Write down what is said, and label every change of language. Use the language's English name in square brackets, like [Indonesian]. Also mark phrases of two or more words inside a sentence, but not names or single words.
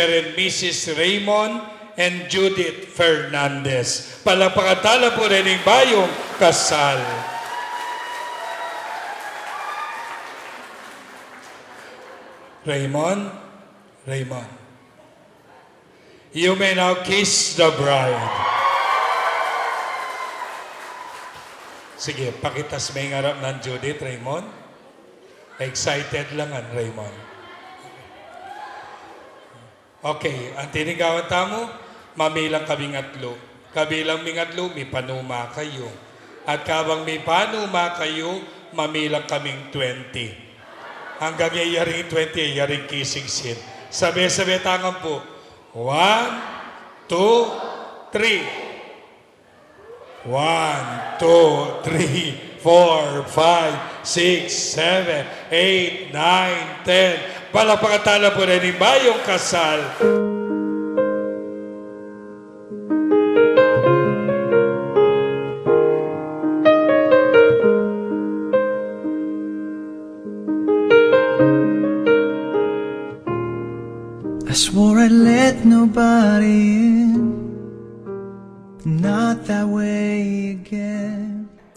[English] and Mrs. Raymond and Judith Fernandez. [Pampanga] Palapakatala po rin ang bayong kasal. Raymond, Raymond. [English] You may now kiss the bride. [Pampanga] Sige, pakitas may ngarap ng Judith, Raymond. [Filipino] Excited lang ang Raymond. [Pampanga] Okay, ang tinigawan tamo, mamilang kaming atlo. Kabilang ming atlo, may panuma kayo. At kabang may panuma kayo, mamilang kaming 20. Hanggang yaring 20, yaring kissing scene. Sabi-sabi tangan po. 1, 2, 3. 1, 2, 3, 4, 5, 6, 7, 8, 9, 10. Palapakatala po rin ba yung kasal? [English] I swore I'd let nobody in, not that way again.